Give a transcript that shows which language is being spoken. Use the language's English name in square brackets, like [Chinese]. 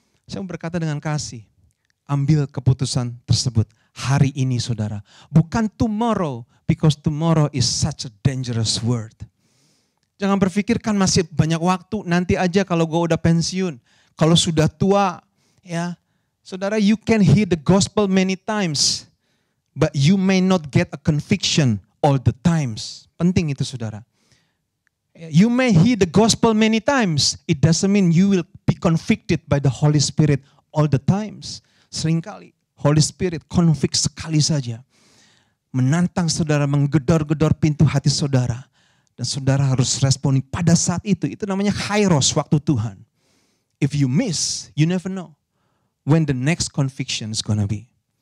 [Indonesian] Saya mau berkata dengan kasih, ambil keputusan tersebut hari ini saudara. Bukan [English] tomorrow, because tomorrow is such a dangerous word. [Indonesian] Jangan berpikirkan masih banyak waktu, nanti aja kalau gue udah pensiun. Kalau sudah tua, ya. Saudara, [English] you can hear the gospel many times, but you may not get a conviction all the times. [Indonesian] Penting itu saudara. [English] You may hear the gospel many times, it doesn't mean you will be convicted by the Holy Spirit all the times. [Indonesian] Seringkali Holy Spirit convict sekali saja. Menantang saudara, menggedor-gedor pintu hati saudara. Dan saudara harus responi pada saat itu. Itu namanya kairos, waktu Tuhan. [English] If you miss, you never know when the next conviction is gonna be.